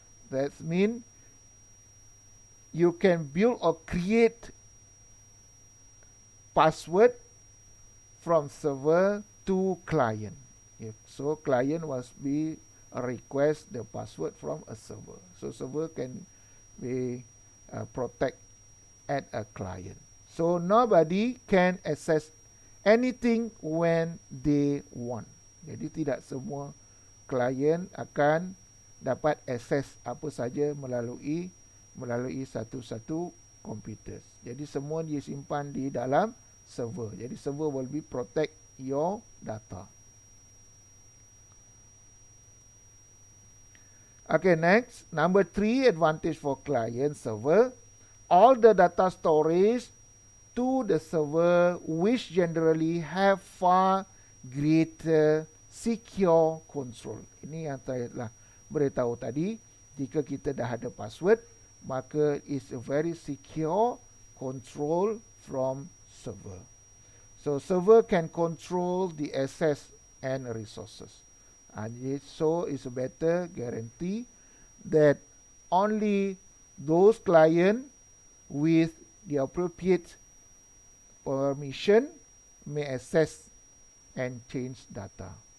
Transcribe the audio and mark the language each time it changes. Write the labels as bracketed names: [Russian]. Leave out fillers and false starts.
[English] That means you can build or create password from server to client. So client must be request the password from a server. So server can be protect at a client. So nobody can access anything when they want. [Malay] Jadi tidak semua klien akan dapat akses apa saja melalui satu-satu komputer. Jadi semua disimpan di dalam server. Jadi [English] server will be protect your data. Okay, next, number 3 advantage for client server. All the data storage to the server which generally have far greater secure control. [Malay] Ini yang saya telah beritahu tadi. Jika kita dah ada password, maka [English] it's a very secure control from server. So server can control the access and resources. And so it's a better guarantee that only those clients with the appropriate permission may access and change data.